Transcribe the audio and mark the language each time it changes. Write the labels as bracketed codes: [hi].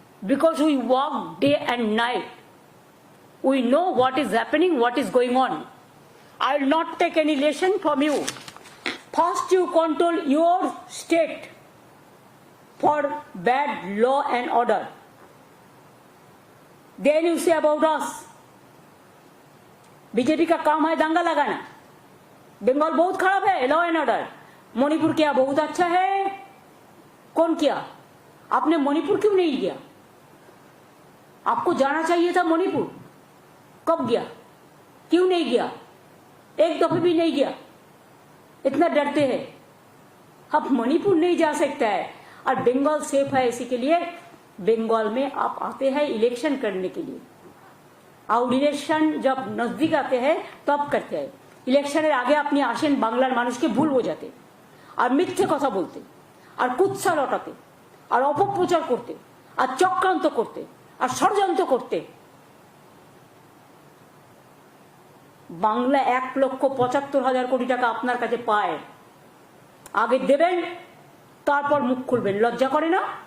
[en] Because we work day and night, we know what is happening, what is going on. I will not take any lesson from you. First you control your state for bad law and order. Then you say about us. [hi] BJP का काम है दंगा लगाना। बंगाल बहुत खराब है law and order, Manipur क्या बहुत अच्छा है, कौन किया? आपने मणिपुर क्यों नहीं गया? आपको जाना चाहिए था मणिपुर। कब गया? क्यों नहीं गया? एक दफे भी नहीं गया। इतना डरते हैं। अब मणिपुर नहीं जा सकता है और बंगाल सेफ है, इसी के लिए बंगाल में आप आते हैं इलेक्शन करने के लिए। और इलेक्शन जब नजदीक आते हैं तब करते हैं। [bn] ইলেকশনের আগে আপনি আসেন বাংলার মানুষকে ভুল বোঝাতে আর মিথ্যে কথা বলতে আর কুৎসা রটাতে আর অপপ্রচার করতে আর চক্রান্ত করতে আর ষড়যন্ত্র করতে। বাংলা 1,75,000 কোটি টাকা আপনার কাছে পায়, আগে দেবেন তারপর মুখ খুলবেন। লজ্জা করে না?